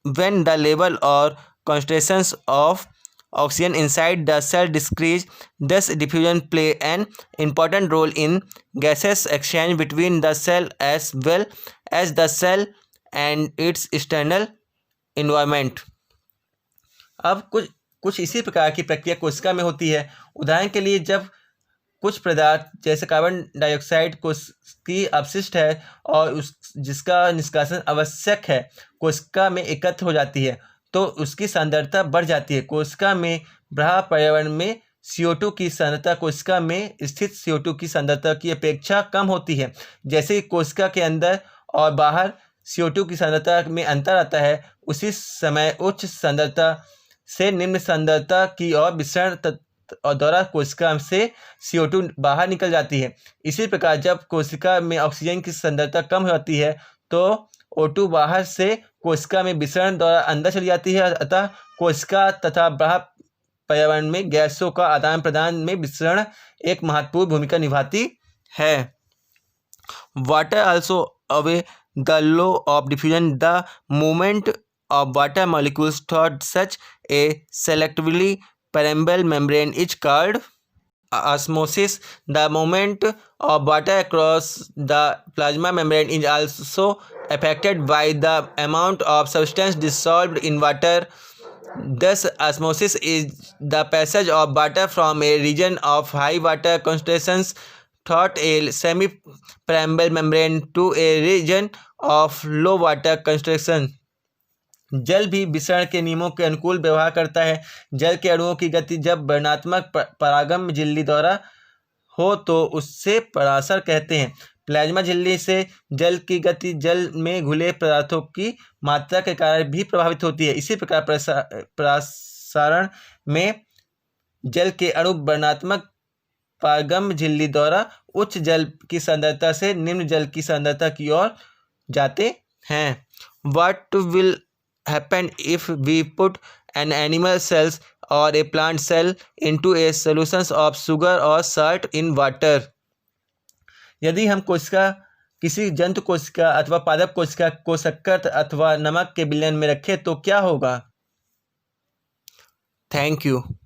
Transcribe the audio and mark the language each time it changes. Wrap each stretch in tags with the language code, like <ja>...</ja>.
<en>When the level or concentrations of oxygen inside the cell decrease, thus diffusion play an important role in gaseous exchange between the cell as well as the cell and its external environment।</en> <hi>अब कुछ इसी प्रकार की प्रक्रिया कोशिका में होती है। उदाहरण के लिए, जब कुछ पदार्थ जैसे कार्बन डाइऑक्साइड की अपशिष्ट है और जिसका निष्कासन आवश्यक है कोशिका में एकत्र हो जाती है तो उसकी सांद्रता बढ़ जाती है। कोशिका में बाह्य पर्यावरण में CO2 की सांद्रता कोशिका में स्थित CO2 की सांद्रता की अपेक्षा कम होती है। जैसे ही कोशिका के अंदर और बाहर CO2 की सांद्रता में अंतर आता है, उसी समय उच्च सांद्रता से निम्न सांद्रता की ओर विसरण और द्वारा कोशिका से CO2 बाहर निकल जाती है। इसी प्रकार जब कोशिका में ऑक्सीजन की सांद्रता कम होती है तो O2 बाहर से कोशिका में विसरण द्वारा अंदर चली जाती है। अतः कोशिका तथा बाह्य पर्यावरण में गैसों का आदान प्रदान में विसरण एक महत्वपूर्ण भूमिका निभाती है।</hi> <en>Water also obey the law of diffusion. The movement of water molecules through such a selectively permeable membrane is called osmosis. The movement of water across the plasma membrane is also affected by the amount of substance dissolved in water. Thus, osmosis is the passage of water from a region of high water concentrations through a semi-permeable membrane to a region of low water concentration।</en> <hi>जल भी विसरण के नियमों के अनुकूल व्यवहार करता है। जल के अणुओं की गति जब वर्णात्मक परागम झिल्ली द्वारा हो तो उससे परासर कहते हैं। प्लाज्मा झिल्ली से जल की गति जल में घुले पदार्थों की मात्रा के कारण भी प्रभावित होती है। इसी प्रकार प्रसारण में जल के अणु वर्णात्मक परागम झिल्ली द्वारा उच्च जल की सांद्रता से निम्न जल की सांद्रता की ओर जाते हैं।</hi> <en>What will happen if we put an animal cells or a plant cell into a solutions of sugar or salt in water.</en> <hi>यदि हम कोशिका किसी जंतु कोशिका अथवा पादप कोशिका को शक्कर अथवा नमक के विलयन में रखें तो क्या होगा?</hi> <en>Thank you.</en>